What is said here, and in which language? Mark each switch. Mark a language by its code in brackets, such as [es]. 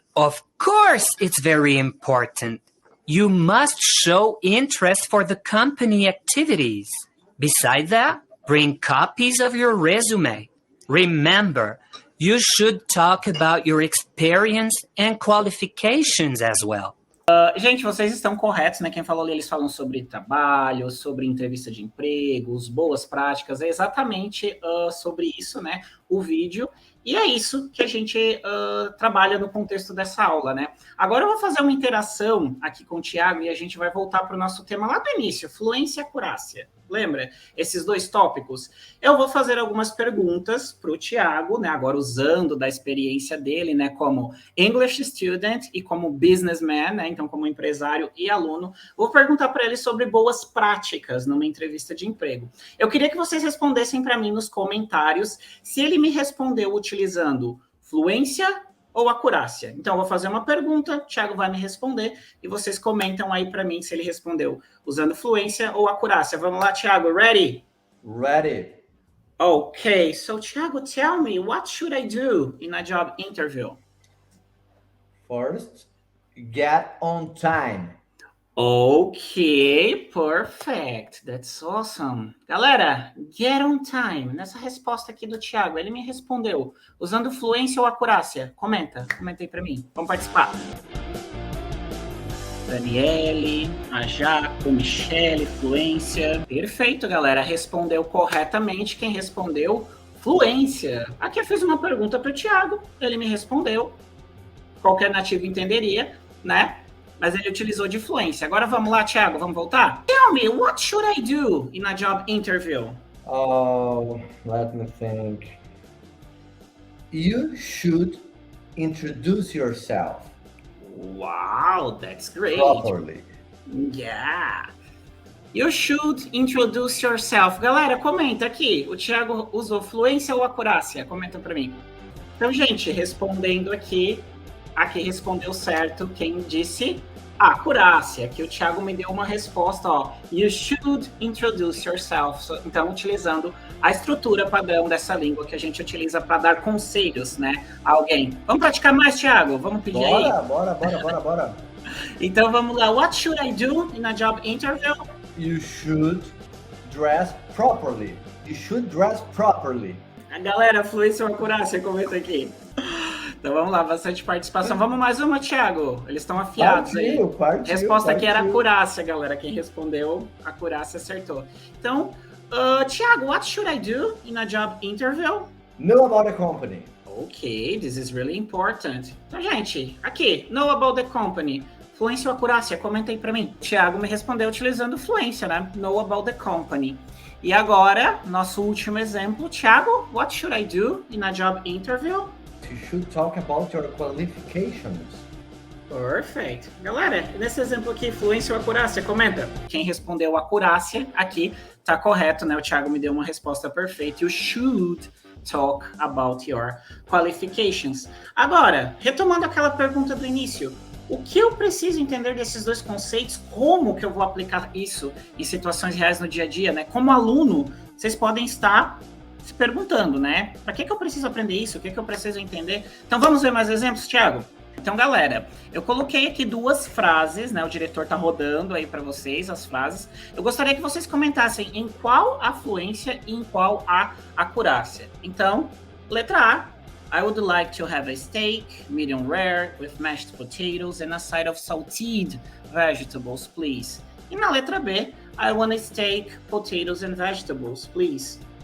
[en] Of course, it's very important. You must show interest for the company activities. Besides that, bring copies of your resume. Remember, you should talk about your experience and qualifications as well. [pt] Gente, vocês estão corretos, né? Quem falou ali, eles falam sobre trabalho, sobre entrevista de empregos, boas práticas, é exatamente sobre isso, né? O vídeo. E é isso que a gente trabalha no contexto dessa aula, né? Agora eu vou fazer uma interação aqui com o Thiago e a gente vai voltar para o nosso tema lá do início, fluência e acurácia. Lembra? Esses 2 tópicos. Eu vou fazer algumas perguntas para o Thiago, né? Agora usando da experiência dele, né? Como English student e como businessman, né? Então como empresário e aluno. Vou perguntar para ele sobre boas práticas numa entrevista de emprego. Eu queria que vocês respondessem para mim nos comentários se ele me respondeu utilizando fluência ou acurácia. Então, eu vou fazer uma pergunta, o Thiago vai me responder e vocês comentam aí para mim se ele respondeu usando fluência ou acurácia. Vamos lá, Thiago, ready? [en] Ready. Okay, so Thiago, tell me, what should I do in a job interview? First, get on time. Ok, perfect. That's awesome. Galera, get on time. [pt] Nessa resposta aqui do Thiago, ele me respondeu usando fluência ou acurácia? Comenta aí pra mim. Vamos participar. Daniele, a Jaco, Michele, fluência. Perfeito, galera. Respondeu corretamente. Quem respondeu? Fluência. Aqui eu fiz uma pergunta para o Thiago. Ele me respondeu. Qualquer nativo entenderia, né? Mas ele utilizou de fluência. Agora vamos lá, Thiago. Vamos voltar? [en] Tell me, what should I do in a job interview? Oh, let me think. You should introduce yourself. Wow, that's great. Properly. Yeah. You should introduce yourself. [pt] Galera, comenta aqui. O Thiago usou fluência ou acurácia? Comenta pra mim. Então, gente, respondendo aqui respondeu certo quem disse acurácia. Aqui o Thiago me deu uma resposta, ó. [en] You should introduce yourself. [pt] Então, utilizando a estrutura padrão dessa língua que a gente utiliza para dar conselhos, né, a alguém. Vamos praticar mais, Thiago? Vamos pedir aí? Bora. Então, vamos lá. [en] What should I do in a job interview? You should dress properly. You should dress properly. [pt] A galera, fluência ou acurácia, comenta aqui. Então vamos lá, bastante participação. Vamos mais uma, Thiago. Eles estão afiados aí. Resposta aqui era acurácia, galera. Quem respondeu, acurácia acertou. [en] Então, Thiago, what should I do in a job interview? Know about the company. Ok, this is really important. [pt] Então, gente, aqui, [en] know about the company. [pt] Fluência ou acurácia? Comenta aí pra mim. Thiago me respondeu utilizando fluência, né? [en] Know about the company. [pt] E agora, nosso último exemplo. [en] Thiago, what should I do in a job interview? You should talk about your qualifications. Perfect. [pt] Galera, nesse exemplo aqui, fluência ou acurácia, comenta. Quem respondeu acurácia aqui tá correto, né? O Thiago me deu uma resposta perfeita. [en] You should talk about your qualifications. [pt] Agora, retomando aquela pergunta do início, o que eu preciso entender desses dois conceitos? Como que eu vou aplicar isso em situações reais no dia a dia, né? Como aluno, vocês podem estar se perguntando, né? Para que eu preciso aprender isso? O que eu preciso entender? Então, vamos ver mais exemplos, Thiago? Então, galera, eu coloquei aqui duas frases, né? O diretor tá rodando aí para vocês as frases. Eu gostaria que vocês comentassem em qual a fluência e em qual a acurácia. Então, letra A. [en] I would like to have a steak, medium rare, with mashed potatoes and a side of salted vegetables, please. [pt] E na letra B, [en] I want a steak, potatoes and vegetables, please.